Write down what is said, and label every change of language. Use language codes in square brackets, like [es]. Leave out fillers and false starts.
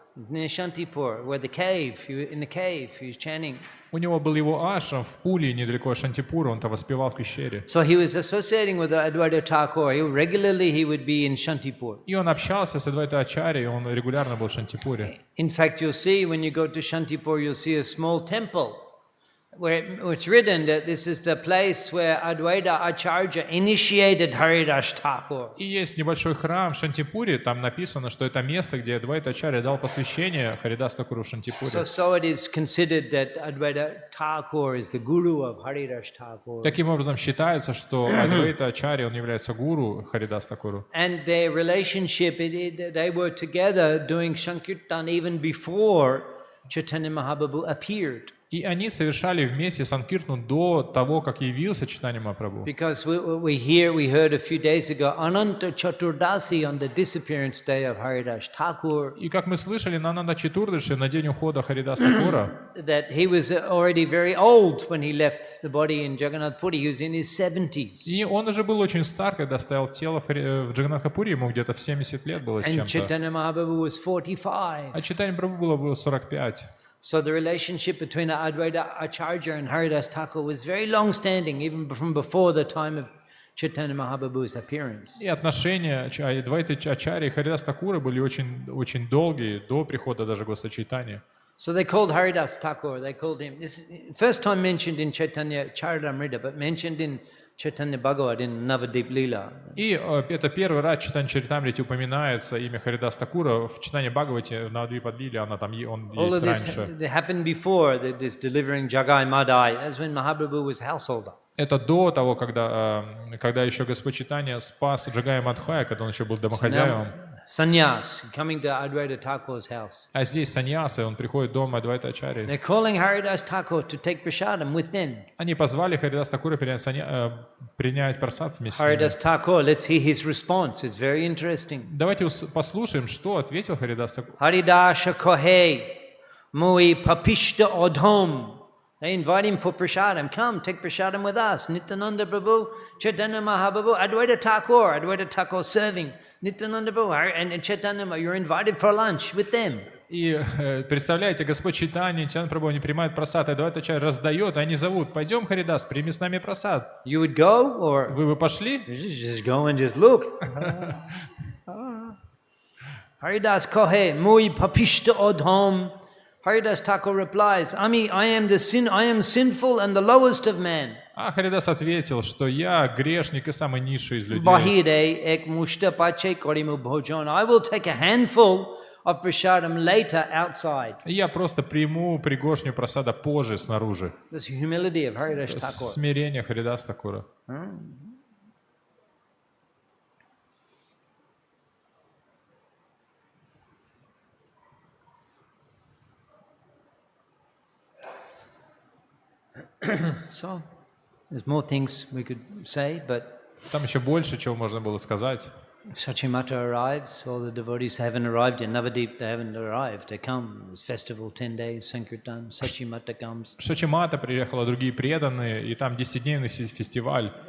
[en] near Shantipur, where the cave, in the cave, he was chanting. [ru] У него был его ашрам в Пуле, недалеко от Шантипура, он там воспевал в пещере. [en] So he was associating with Advaita Thakur. Regularly he would be in Shantipur. [ru] И он общался с Адвайта Ачарьей, он регулярно был в Шантипуре. [en] In fact, you'll see when you go to Shantipur, you'll see a small temple where it's written that this is the place where Advaita Acharya initiated Haridas Thakur. [ru] И есть небольшой храм в Шантипуре, там написано, что это место, где Адвайта Ачарья дал посвящение Харидас Такуру в Шантипуре. [en] So it is considered that Advaita Thakur is the guru of Haridas Thakur. [ru] Таким образом, считается, что Адвайта Ачарья, он является гуру Харидас Такуру. [en] And their relationship, they were together doing Sankirtan even before Chaitanya Mahaprabhu appeared. [ru] И они совершали вместе Санкиртну до того, как явился Чайтанья Махапрабху. [en] Because we heard a few days ago, Ananta Chaturdasi on the disappearance day of Haridas Thakur. [ru] И как мы слышали на Ананда Чатурдаши, на день ухода Харидас Такура, [en] That he was already very old when he left the body in Jagannath Puri. He was in his 70s. [ru] и он уже был очень стар, когда оставил тело в Джаганнатхапуре, ему где-то в 70 лет было с [en] And [ru] чем-то. [en] Chaitanya Mahaprabhu was 45. [ru] А Чайтанья Махапрабху было 45. [en] So the relationship between Advaita Acharya and Haridas Thakur was very long-standing, even from before the time of Chaitanya Mahaprabhu's appearance. [ru] И отношения Адвайты Ачарьи и Харидас Такура были очень, очень долгие, до прихода даже Господа Чайтаньи. [en] So they called Haridas Thakur, they called him, this is first time mentioned in Chaitanya Charitamrita, but mentioned in Chaitanya Bhagavad in Navadip Leela. [ru] И это первый раз в Чайтанья Чаритамрите упоминается имя Харидас Такура. В Чайтанье Бхагавате на Навадвипа Лиле он [en] All [ru] есть [en] of this [ru] раньше. [en] happened before this delivering Jagai Madai. That's when Mahaprabhu was householder. [ru] Это до того, когда еще Господь Чайтанья спас Джагая Мадхая, когда он еще был домохозяевом. [en] Sannyas coming to Advaita Thakur's house. [ru] А здесь саньясы, он приходит в дом Адвайта Ачарьи. [en] They're calling Haridas Thakur to take prasadam with them. [ru] Они позвали Харидас Такура принять прасад вместе с ними. [en] Haridas Thakur, let's hear his response. It's very interesting. [ru] Давайте послушаем, что ответил Харидас Такур. [bn] Haridasha kohe mui papishta odhom. [en] They invite him for prasadam. Come, take prasadam with us. Nityananda Prabhu, Chaitanya Mahaprabhu, Advaita Thakur serving. Nityananda Prabhu and Chaitanya, you're invited for lunch with them. [ru] И представляете, Господь Чайтанья, Нитянанда Прабху, они принимают прасад, и Адвайта Ачарья раздает, и они зовут: пойдем, Харидас, прими с нами прасад. [en] You would go, or [ru] Вы бы пошли? [en] just go and just look. [bn] Haridas kohe mui papishta odhom. [en] Haridas Thakur replies, I am sinful and the lowest of men. [ru] А Харидас ответил, что я грешник и самый низший из людей. [bn] Bahire ek mushta pache korimu bhojan. [en] I will take a handful of prasadam later outside. [ru] Я просто приму пригоршню прасада позже снаружи. [en] This humility of Haridas Thakur. [ru] Смирение Харидас Такура. [en] So, there's more things we could say, but [ru] Там еще больше чего можно было сказать. [en] Sachimata arrives, all the devotees haven't arrived in Navadip, they haven't arrived, they come, it's festival, 10 days, Sankirtan, Sachimata comes. [ru] Шачимата приехала, другие преданные, и там 10-дневный фестиваль.